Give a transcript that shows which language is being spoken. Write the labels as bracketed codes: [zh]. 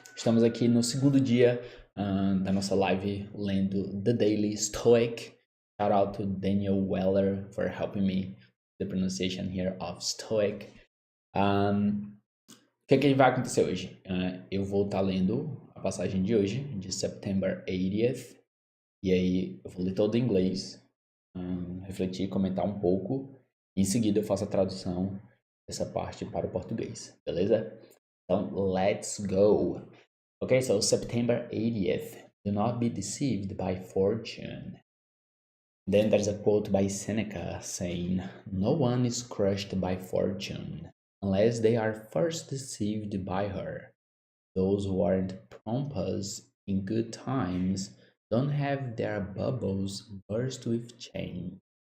[pt] Estamos aqui no segundo dia da nossa live lendo The Daily Stoic. [en] Shout out to Daniel Weller for helping me the pronunciation here of Stoic. [pt] O que vai acontecer hoje? Eu vou estar lendo a passagem de hoje, de September 80th, e aí eu vou ler todo em inglês, refletir, comentar um pouco, e em seguida eu faço a tradução dessa parte para o português, beleza? Então, [en] let's go! Okay, so September 80th. Do not be deceived by fortune. Then there's a quote by Seneca saying, no one is crushed by fortune unless they are first deceived by her. Those who aren't pompous in good times don't have their bubbles burst with change.